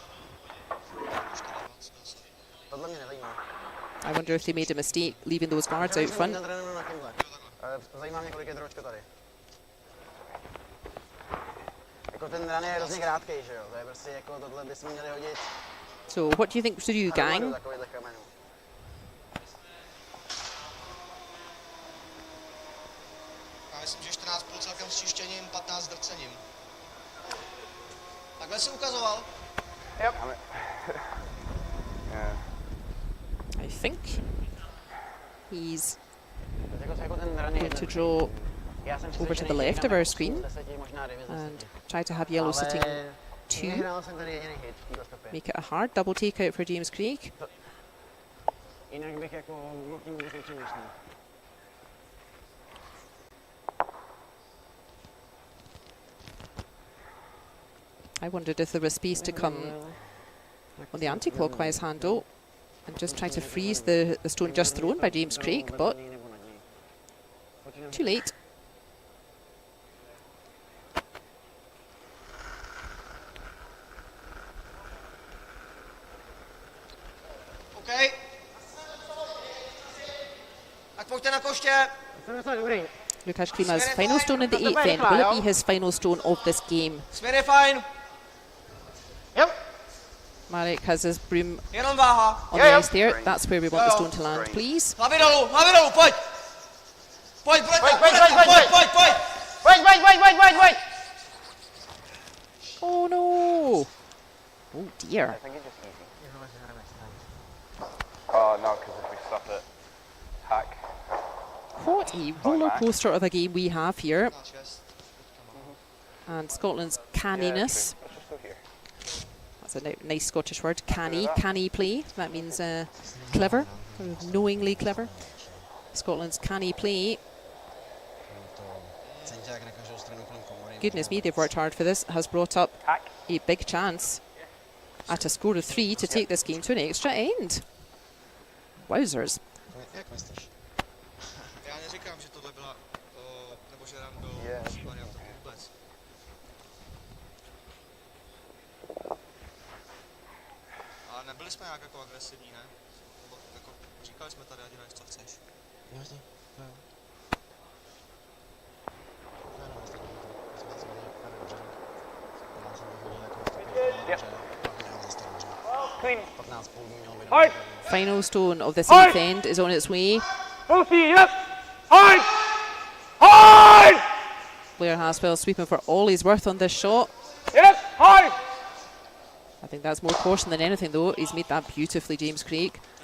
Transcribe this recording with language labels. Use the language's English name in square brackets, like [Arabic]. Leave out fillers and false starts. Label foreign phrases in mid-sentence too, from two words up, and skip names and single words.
[English] I wonder if they made a mistake leaving those guards out front. So what do you think to do, gang? [Czech] Já myslím, že 14 půl celkem s čištěním, 15 s drcením. Takhle si ukazoval? [English] Yep. Yeah. I think he's [Czech] Jako ten run je [English] going to draw [Czech] Já jsem [English] over to the [Czech] přesvědčený, že [English] left of [Czech] hrajeme [English] our [Czech] 8, [English] screen [Czech] 10, možná 9 z [English] and [Czech] 10. [English] try to have yellow sitting [Czech] Ale 2. nehrál jsem tady jediný hit v této stopě. [English] Make it a hard double take out for James Craik. [Czech] Jinak bych jako tím vůbec nepřemýšlel. [English] I wondered if there was space to come on the anti-clockwise handle and just try to freeze the stone just thrown by James Craik, but too late. OK. [Czech] Tak pojďte na koště. Jsem docela dobrý. [English] Lukáš Klima's final stone in the 8th end. Will it be his final stone of this game? [Czech] Směr je fajn. [English] Yep. Marek has his broom [Czech] Jenom váha. [English] on the ice there. That's where we want the stone to land, please. [Czech] Hlavy dolů, pojď. Pojď, Pojď. [English] Oh no! Oh dear. I think it's just easy. Oh no, because if we stop it, hack. What a roller coaster of a game we have here. And Scotland's canniness. Let's just go here. That's a nice Scottish word. Canny play. That means clever, knowingly clever. Scotland's canny play. Goodness me, they've worked hard for this. Has brought up a big chance at a score of 3 to take this game to an extra end. Wowzers. [Czech] Jak myslíš? Já neříkám, že tohle byla, nebo že dám do variantu vůbec. Ale nebyli jsme nějak jako agresivní, ne? Nebo jako říkali jsme tady, ať hraješ, co chceš. Jasně, jo. [English] Clean. [Czech] 15 půl mělo být. [English] Hard. Final stone of this 8th end is on its way. Hösli, yep. Hard. Hard. Blair Haswell sweeping for all he's worth on this shot. Yep. Hard. I think that's more caution than anything, though. He's made that beautifully, James Craik.